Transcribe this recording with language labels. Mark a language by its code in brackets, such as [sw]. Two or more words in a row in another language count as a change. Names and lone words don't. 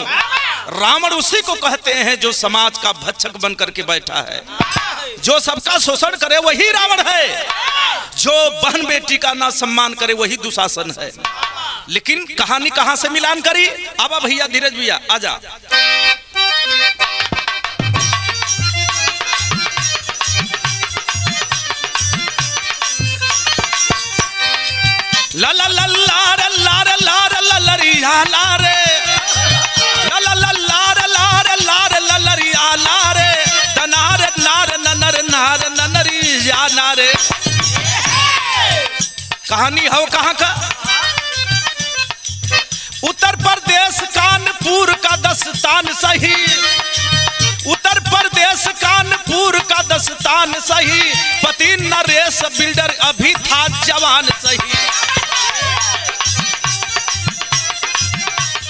[hi] रावण उसी को कहते हैं जो समाज का भक्षक बन करके बैठा है, जो सबका शोषण करे वही रावण है, जो बहन बेटी का ना सम्मान करे वही दुशासन है। लेकिन कहानी कहां से मिलान करी? अब भैया धीरज भैया आजा। ला ला ला ला रे ला रे ला रे ला लरिया ला रे, ला ला ला ला रे ला रे ला रे ला लरिया ला रे, तनार नार ननर नार ननरिया ना रे। कहानी हो कहां का? उत्तर प्रदेश कानपुर का दस्तान सही, उत्तर प्रदेश कानपुर का दस्तान सही, पति नरेश बिल्डर अभी था जवान सही।